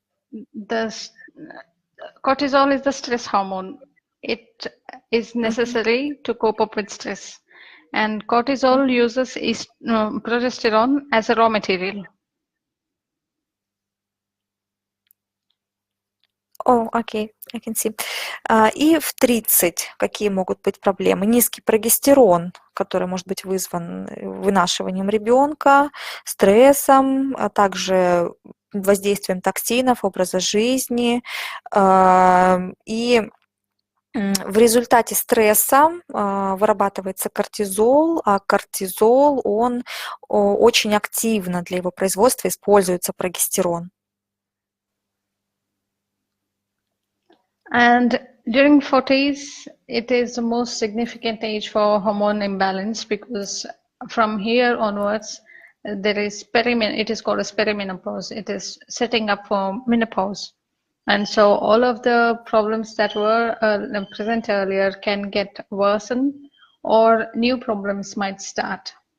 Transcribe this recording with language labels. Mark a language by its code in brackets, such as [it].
[en] Yes, the cortisol is the stress hormone. It is necessary to cope up with stress, and cortisol uses progesterone as a raw material. Окей, I can see. [ru] И в 30 какие могут быть проблемы? Низкий прогестерон, который может быть вызван вынашиванием ребенка, стрессом, а также воздействием токсинов, образа жизни. И В результате стресса вырабатывается кортизол, а кортизол, он очень активно для его производства используется прогестерон. [en] And during 40s, it is the most significant age for hormone imbalance because from here onwards, there is it is called as perimenopause. It is setting up for menopause. And so all of the problems that were present earlier can get worsened or new problems might start.